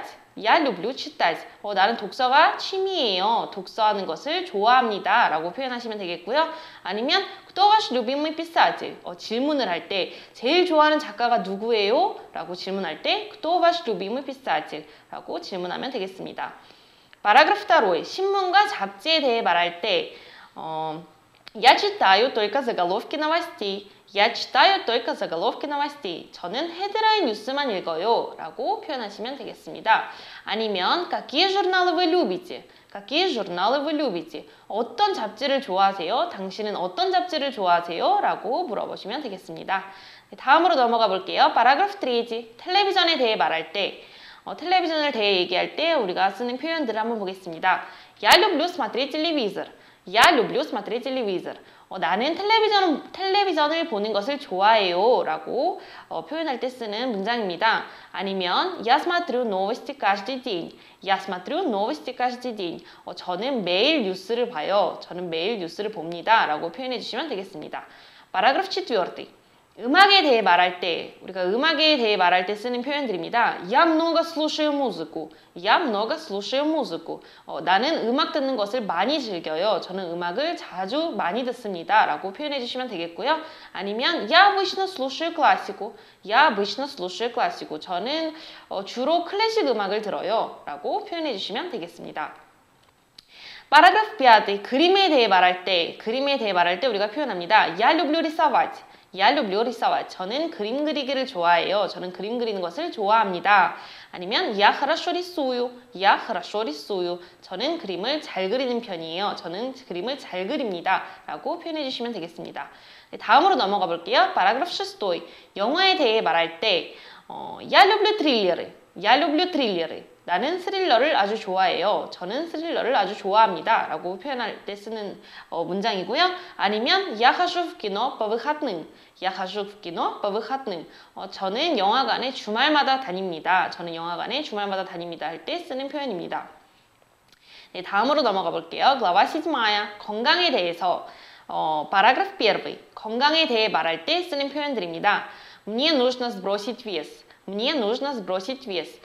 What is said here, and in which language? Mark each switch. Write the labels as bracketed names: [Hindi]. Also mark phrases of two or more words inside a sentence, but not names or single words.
[Russian] Я люблю читать. [Korean] 나는 독서가 취미예요. 독서하는 것을 좋아합니다 라고 표현하시면 되겠고요. [Russian] 아니면 Кто ваш любимый писатель? [Korean] 질문을 할 때 제일 좋아하는 작가가 누구예요? 라고 질문할 때 [Russian] Кто ваш любимый писатель? [Korean] 라고 질문하면 되겠습니다. 파라그래프 2. 신문과 잡지에 대해 말할 때 [Russian] Я читаю только заголовки новостей. Я читаю только заголовки новостей. [Korean] 저는 헤드라인 뉴스만 읽어요. 라고 표현하시면 되겠습니다. [Russian] 아니면 Какие журналы вы любите? Какие журналы вы любите? [Korean] 어떤 잡지를 좋아하세요? 당신은 어떤 잡지를 좋아하세요? 라고 물어보시면 되겠습니다. 다음으로 넘어가 볼게요. 파라그래프 3. 텔레비전에 대해 말할 때 텔레비전을 대해 얘기할 때 우리가 쓰는 표현들을 한번 보겠습니다. [Russian] Я люблю смотреть телевизор. Я люблю смотреть телевизор. [Korean] 나는 텔레비전을 보는 것을 좋아해요. 라고 표현할 때 쓰는 문장입니다. [Russian] 아니면 Я смотрю новости каждый день. Я смотрю новости каждый день. [Korean] 저는 매일 뉴스를 봐요. 저는 매일 뉴스를 봅니다. 라고 표현해 주시면 되겠습니다. 파라그래프 4. 음악에 대해 말할 때, 우리가 음악에 대해 말할 때 쓰는 표현들입니다. [Russian] Я много слушаю музыку. Я много слушаю музыку. [Korean] 나는 음악 듣는 것을 많이 즐겨요. 저는 음악을 자주 많이 듣습니다. 라고 표현해 주시면 되겠고요. [Russian] 아니면 Я обычно слушаю классику. Я обычно слушаю классику. [Korean] 저는 주로 클래식 음악을 들어요. 라고 표현해 주시면 되겠습니다. 파라그래프 5. 그림에 대해 말할 때 우리가 표현합니다. [Russian] Я люблю рисовать. Я люблю рисовать. [Korean] 저는 그림 그리기를 좋아해요. 저는 그림 그리는 것을 좋아합니다. [Russian] 아니면 Я хорошо рисую. Я хорошо рисую. [Korean] 저는 그림을 잘 그리는 편이에요. 저는 그림을 잘 그립니다. 라고 표현해 주시면 되겠습니다. 다음으로 넘어가 볼게요. 파라그래프 6. 영화에 대해 말할 때 [Russian] Я люблю триллеры. Я люблю триллеры. [Korean] 나는 스릴러를 아주 좋아해요. 저는 스릴러를 아주 좋아합니다. 라고 표현할 때 쓰는 문장이고요. [Russian] 아니면 Я хожу в кино по выходным. Я хожу в кино по выходным. [Korean] 저는 영화관에 주말마다 다닙니다. 저는 영화관에 주말마다 다닙니다. 할 때 쓰는 표현입니다. 네, 다음으로 넘어가 볼게요. 글라바 7. 건강에 대해서 파라그래프 1. 건강에 대해 말할 때 쓰는 표현들입니다. [Russian] Мне нужно сбросить вес. Мне нужно сбросить вес.